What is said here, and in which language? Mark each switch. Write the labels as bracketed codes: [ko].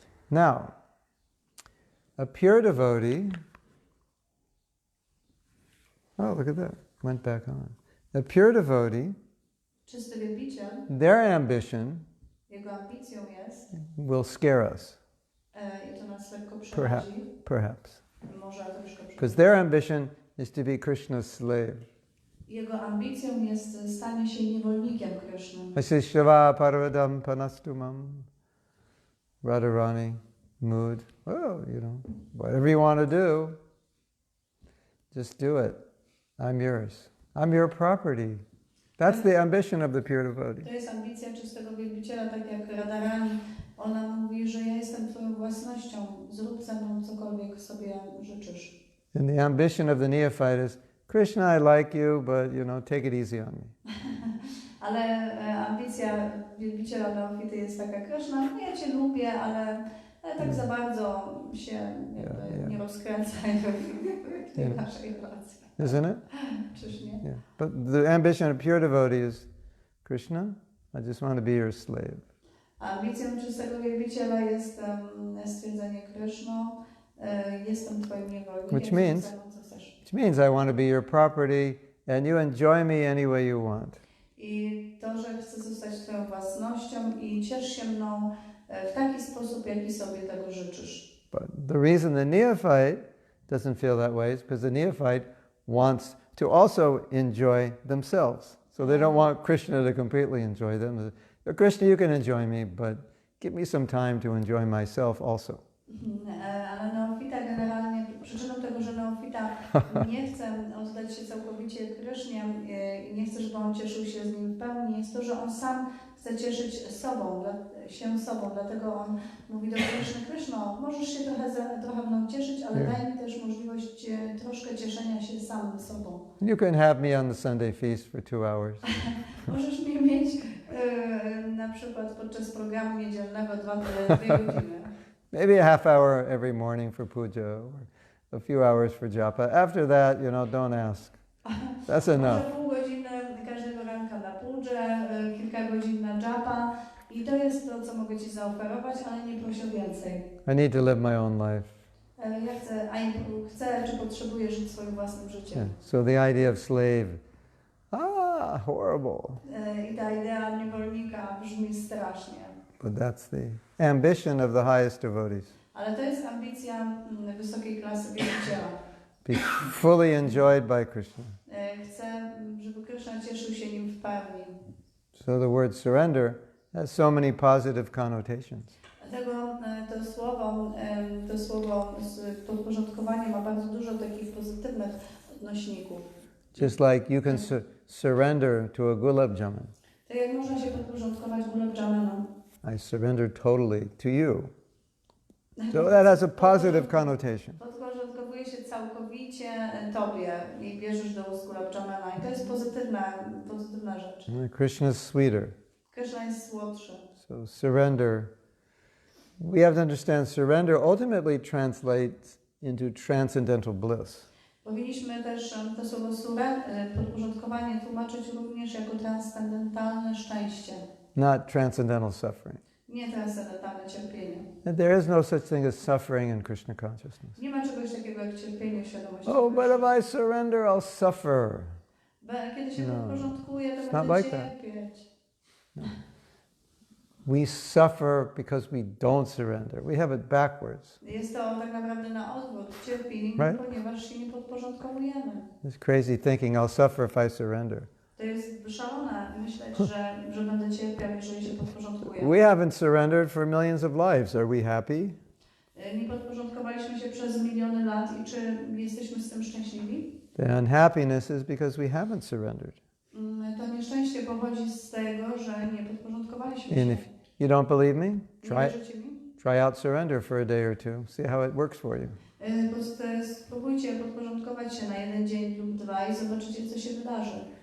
[en] Now, a pure devotee, oh, look at that, went back on. A pure devotee, [pl] Czysty wielbiciel, [en] their ambition [pl] jego ambicją jest, [en] will scare us, [pl] i to nas lekko przerazi, [en] perhaps. [pl] może troszkę [en] Because their ambition is to be Krishna's slave. [pl] Jego ambicją jest stanie się niewolnikiem Kryszny. Asishava parvadam panastumam Radharani mood. [en] Oh, whatever you want to do, just do it. I'm yours. I'm your property. That's the ambition of the pure devotee. [pl] To jest ambicja czystego wielbiciela, tak jak Radharani. Ona mówi, że ja jestem twoją własnością. Zrób ze mną cokolwiek sobie życzysz. [en] And the ambition of the neophyte is, Krishna, I like you, but take it easy on me. [pl] Ale ambicja wielbiciela neofity jest taka, Kryszna, no ja cię lubię, ale tak za bardzo się nie rozkręcaj w tej naszej relacji. [en] Isn't it? [pl] Czyż nie? [en] Yeah. But the ambition of pure devotee is, Krishna, I just want to be your slave. [pl] Ambicją czystego wielbiciela jest stwierdzenie Kryszno, jestem twoim niewolnikiem. [en] Which means I want to be your property and you enjoy me any way you want. [pl] I to, że chcę zostać twoją własnością i ciesz się mną w taki sposób, jaki sobie tego życzysz. [en] But the reason the neophyte doesn't feel that way is because the neophyte wants to also enjoy themselves. So they don't want Krishna to completely enjoy them. Krishna, you can enjoy me, but give me some time to enjoy myself also. [pl] Ale neofita generalnie, przyczyną tego, że neofita nie chce oddać się całkowicie Krysznie i nie chce, żeby on cieszył się z nim w pełni, jest to, że on sam chce cieszyć się sobą, dlatego on mówi do Kryszny, Kryszno, możesz się trochę mną cieszyć, ale daj mi też możliwość troszkę cieszenia się samym sobą. [en] You can have me on the Sunday feast for 2 hours. [pl] Możesz mnie mieć na przykład podczas programu niedzielnego 2 godziny. [en] Maybe a half hour every morning for puja, or a few hours for japa. After that, don't ask. That's enough. [pl] Może pół godziny każdego ranka na pudżę, kilka godzin na japa i to jest to, co mogę ci zaoferować, ale nie proszę więcej. [en] I need to live my own life. [pl] Ja chcę czy potrzebuję żyć swoim własnym życiem. [en] Yeah. So the idea of slave, horrible. [pl] I ta idea niewolnika brzmi strasznie. [en] But that's the ambition of the highest devotees. [pl] Ale to jest ambicja wysokiej klasy wielbiciela. [en] Be fully enjoyed by Krishna. [pl] Chcę, żeby Krishna cieszył się nim w pełni. [en] So the word surrender has so many positive connotations. [pl] Dlatego to słowo podporządkowanie ma bardzo dużo takich pozytywnych odnośników. [en] Just like you can surrender to a gulab jamun. [pl] Tak jak można się podporządkować gulab jamunom. [en] I surrender totally to you. So that has a positive connotation. [pl] Podporządkowuje się całkowicie Tobie i bierzesz do ust gulab jamuna. I to jest pozytywna rzecz. [en] Krishna is sweeter. [pl] Krishna jest słodszy. [en] So surrender. We have to understand surrender ultimately translates into transcendental bliss. [pl] Powinniśmy też to słowo podporządkowanie tłumaczyć również jako transcendentalne szczęście. [en] Not transcendental suffering. [pl] Nie transcendentalne cierpienie. [en] And there is no such thing as suffering in Krishna consciousness. [pl] Nie ma czegoś takiego jak cierpienie w świadomości. [en] Oh, but if I surrender, I'll suffer. [pl] Kiedy się podporządkuję, to [en] It's [pl] będę [en] not like [pl] cierpieć. [en] No. We suffer because we don't surrender. We have it backwards. [pl] Jest to tak naprawdę na odwrót. Cierpimy, ponieważ się nie podporządkowujemy. [en] It's crazy thinking I'll suffer if I surrender. [pl] To jest szalone myśleć, że będę cierpiał, jeżeli się podporządkuję. [en] We haven't surrendered for millions of lives. Are we happy? [pl] Nie podporządkowaliśmy się przez miliony lat i czy jesteśmy z tym szczęśliwi? [en] The unhappiness is because we haven't surrendered. [pl] To nieszczęście pochodzi z tego, że nie podporządkowaliśmy [en] And [pl] się. [en] if you don't believe me, Try out surrender for a day or two. See how it works for you. [pl] Spróbujcie podporządkować się na 1 dzień lub 2 i zobaczycie, co się wydarzy.